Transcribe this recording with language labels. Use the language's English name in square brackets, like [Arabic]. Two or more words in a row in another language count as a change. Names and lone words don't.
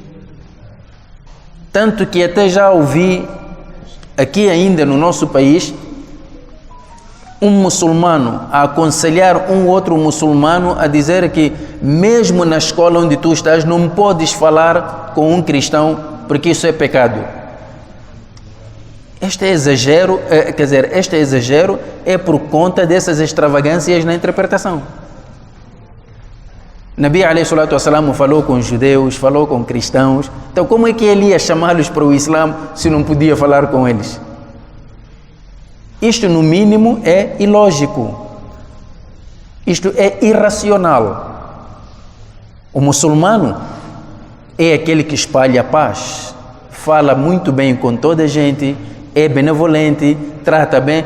[Portuguese] Tanto que até já ouvi aqui ainda no nosso país um muçulmano a aconselhar um outro muçulmano a dizer que mesmo na escola onde tu estás não podes falar com um cristão porque isso é pecado. Este exagero é por conta dessas extravagâncias na interpretação. [Arabic] النبي عليه الصلاة والسلام [Portuguese] falou com judeus, falou com cristãos. Então como é que ele ia chamá-los para o Islã se não podia falar com eles? Isto no mínimo é ilógico. Isto é irracional. O muçulmano é aquele que espalha a paz, fala muito bem com toda a gente, é benevolente, trata bem.